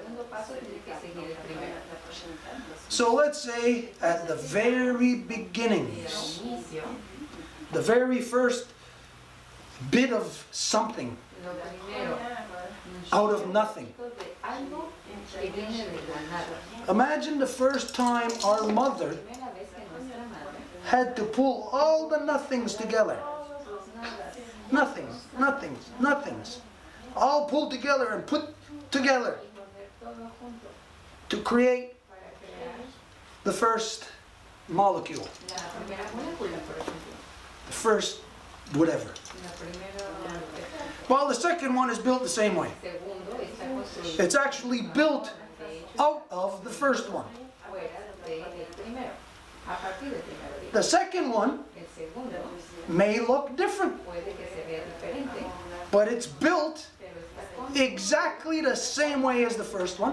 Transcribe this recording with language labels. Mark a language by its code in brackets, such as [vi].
[es] paso tiene que seguir el primero. [en] So let's say at the very beginnings, the very first bit of something [es] Lo primero, [en] out of nothing. [es] de algo que viene de la nada. [en] Imagine the first time our mother [es] Primera vez que nuestra madre, [en] had to pull all the nothings together. [es] todos los nadas, [en] Nothings, nothings, nothings. All pulled together and put together [es] y poner todo junto [en] to create [es] para crear [en] the first molecule, [es] la primera molécula, por ejemplo. [en] the first whatever. [es] La primera molécula. [en] Well, the second one is built the same way. [es] Segundo, está construido [en] It's actually built [es] de hecho [en] out of the first one. [es] fuera del primero, a partir del primero. Digo. [en] The second one [es] El segundo [en] may look different, [es] puede que se vea diferente, [en] but it's built [es] pero está con [en] exactly the same way as the first one